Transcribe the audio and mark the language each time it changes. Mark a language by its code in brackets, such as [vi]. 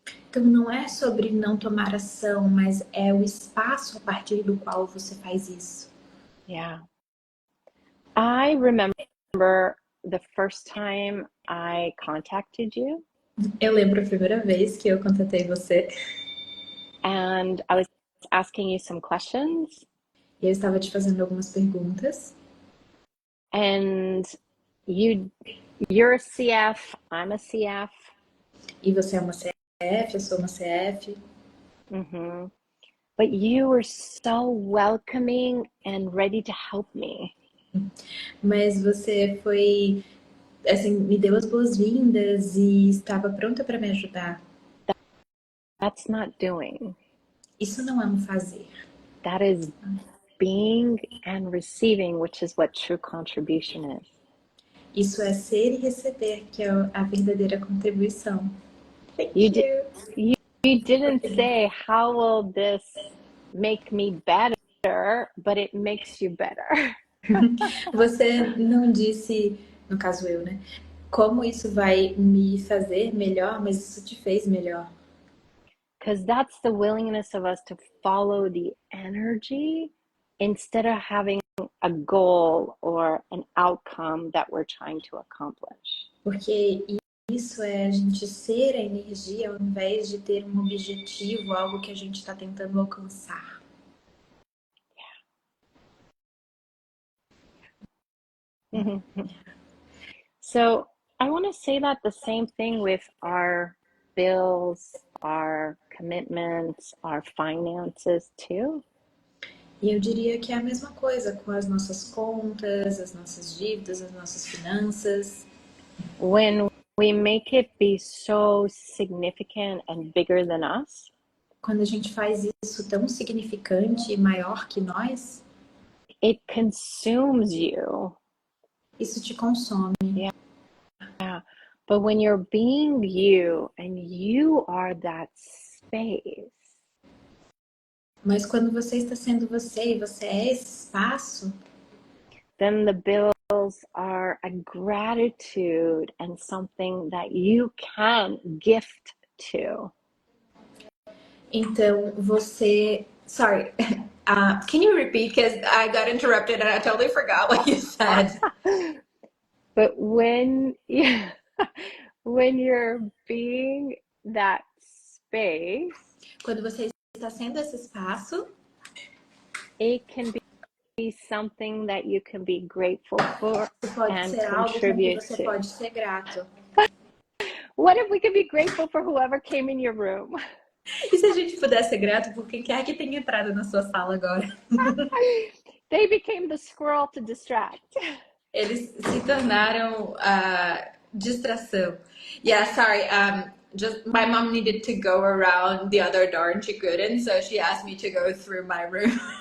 [pt] Então não é sobre não tomar ação, mas é o espaço a partir do qual você faz isso. [en] Yeah. I remember the first time I contacted you, [pt] Eu lembro a primeira vez que eu contatei você [en] and I was asking you some questions, [pt] e eu estava te fazendo algumas perguntas. [en] and you're a CF, I'm a CF. [pt] E você é uma CF, eu sou uma CF. Mm-hmm. [en] But you were so welcoming and ready to help me. [pt] Mas você foi, assim, me deu as boas-vindas e estava pronta para me ajudar. [en] That's not doing. [pt] Isso não é um fazer. [en] That is being and receiving, which is what true contribution is. [pt] Isso é ser e receber, que é a verdadeira contribuição. [en] Thank You you. You didn't say how will this make me better, but it makes you better. [pt] Você não disse, no caso eu, né? Como isso vai me fazer melhor, mas isso te fez melhor. [en] Because that's the willingness of us to follow the energy instead of having a goal or an outcome that we're trying to accomplish. [pt] Porque isso é a gente ser a energia ao invés de ter um objetivo, algo que a gente está tentando alcançar. [en] Yeah. So I want to say that the same thing with our bills, our commitments, our finances too. [pt] E eu diria que é a mesma coisa com as nossas contas, as nossas dívidas, as nossas finanças. [en] When we make it be so significant and bigger than us, [pt] Quando a gente faz isso tão significante e maior que nós, [en] it consumes you. [pt] isso te consome. [en] Yeah. But when you're being you and you are that space, [pt] Mas quando você está sendo você e você é esse espaço, [en] then the bills are a gratitude and something that you can gift to. [pt] então você. [en] Sorry. Can you repeat? Because I got interrupted and I totally forgot what you said. But when you're being that space, [pt] Quando você está sendo esse espaço, [en] it can be something that you can be grateful for [pt] pode [en] and [pt] ser algo com que [en] contribute [pt] você [en] to. [pt] pode ser grato. [en] What if we could be grateful for whoever came in your room? [pt] E se a gente puder ser grato por quem quer que tenha entrado na sua sala agora? [en] They became the squirrel to distract. [pt] Eles se tornaram a distração. [en] Yeah, sorry. Just my mom needed to go around the other door and she couldn't, so she asked me to go through my room.